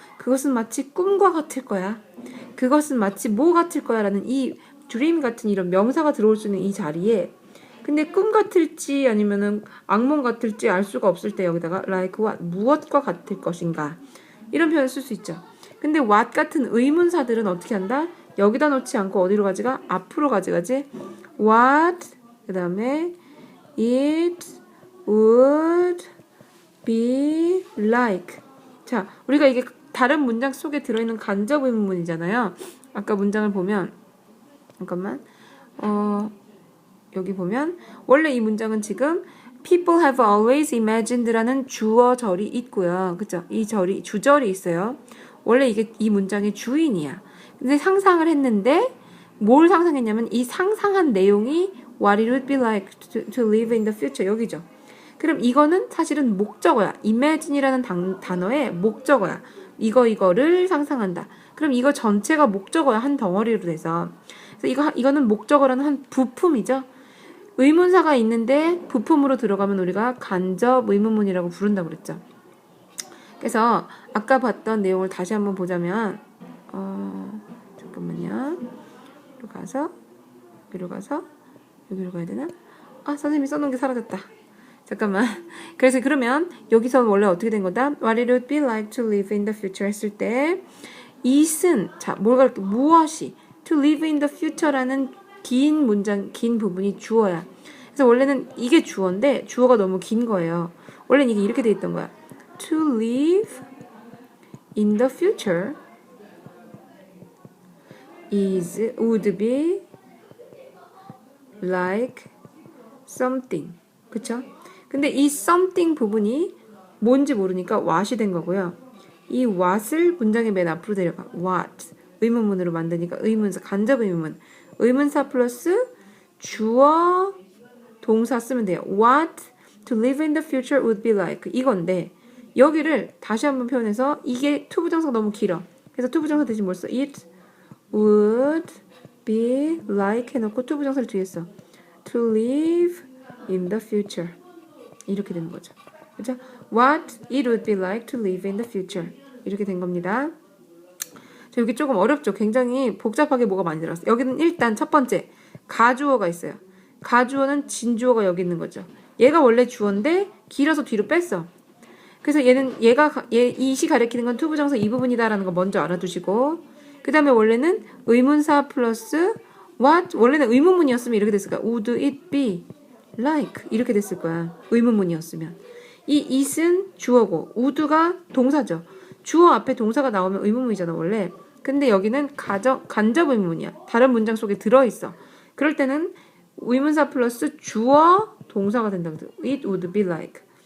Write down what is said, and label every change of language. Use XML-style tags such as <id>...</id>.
<ko>그것은 마치 꿈과 같을 거야. 그것은 마치 뭐 같을 거야 라는 이 dream 같은 이런 명사가 들어올 수 있는 이 자리에 근데 꿈 같을지 아니면은 악몽 같을지 알 수가 없을 때 여기다가 like what, 무엇과 같을 것인가 이런 표현을 쓸 수 있죠. 근데 what 같은 의문사들은 어떻게 한다? 여기다 놓지 않고 어디로 가지가? 앞으로 가져가지.</ko> <en>what</en> <ko>그 다음에</ko> <en>it would be like.</en> <ko>자, 우리가 이게 다른 문장 속에 들어있는 간접 의문문이잖아요. 아까 문장을 보면 잠깐만 여기 보면 원래 이 문장은 지금</ko> <en>people have always imagined</en> <ko>라는 주어절이 있고요. 그쵸? 이 절이 주절이 있어요. 원래 이게 이 문장의 주인이야. 근데 상상을 했는데 뭘 상상했냐면 이 상상한 내용이</ko> <en>what it would be like to live in the future</en> <ko>여기죠. 그럼 이거는 사실은 목적어야. imagine이라는 단어의 목적어야. 이거를 상상한다. 그럼 이거 전체가 목적어야. 한 덩어리로 돼서. 그래서 이거는 목적어라는 한 부품이죠. 의문사가 있는데 부품으로 들어가면 우리가 간접 의문문이라고 부른다고 그랬죠. 그래서 아까 봤던 내용을 다시 한번 보자면 잠깐만요. 여기로 가서 여기로 가야 되나? 선생님이 써놓은 게 사라졌다. 잠깐만. 그래서 그러면 여기서 원래 어떻게 된 거다?</ko> <en>What it would be like to live in the future</en> <ko>했을 때</ko> <en>it은</en> <ko>자 무엇이</ko> <en>to live in the future라는</en> <ko>긴 부분이 주어야. 그래서 원래는 이게 주어인데 주어가 너무 긴 거예요. 원래는 이게 이렇게 돼 있던 거야.</ko> <en>To live in the future would be like something.</en> <ko>그쵸? 근데 이 something 부분이 뭔지 모르니까 what이 된 거고요. 이 what을 문장의 맨 앞으로 데려가.</ko> <en>what.</en> <ko>의문문으로 만드니까 의문사, 간접 의문문. 의문사 플러스 주어, 동사 쓰면 돼요.</ko> <en>What to live in the future would be like.</en> <ko>이건데 여기를 다시 한번 표현해서 이게 투부정사가 너무 길어. 그래서 투부정사 대신 뭘 써?</ko> <en>It would be like</en> <ko>해놓고 투부정사를 뒤에 써.</ko> <en>To live in the future.</en> <ko>이렇게 되는 거죠. 그렇죠?</ko> <en>What it would be like to live in the future.</en> <ko>이렇게 된 겁니다. 자, 여기 조금 어렵죠? 굉장히 복잡하게 뭐가 많이 들어갔어요. 여기는 일단 첫 번째 가주어가 있어요. 가주어는 진주어가 여기 있는 거죠. 얘가 원래 주어인데 길어서 뒤로 뺐어. 그래서 이시 가리키는 건 투부정사 이 부분이다라는 거 먼저 알아두시고, 그 다음에 원래는 의문사 플러스 what, 원래는 의문문이었으면 이렇게 됐을 거야.</ko> <en>Would it be like</en> <ko>이렇게 됐을 거야. 의문문이었으면. 이 it은 주어고 would가 동사죠. 주어 앞에 동사가 나오면 의문문이잖아 원래. 근데 여기는 간접 의문문이야. 다른 문장 속에 들어있어. 그럴 때는 의문사 플러스 주어 동사가 된다고.</ko> <en>It would be like.</en>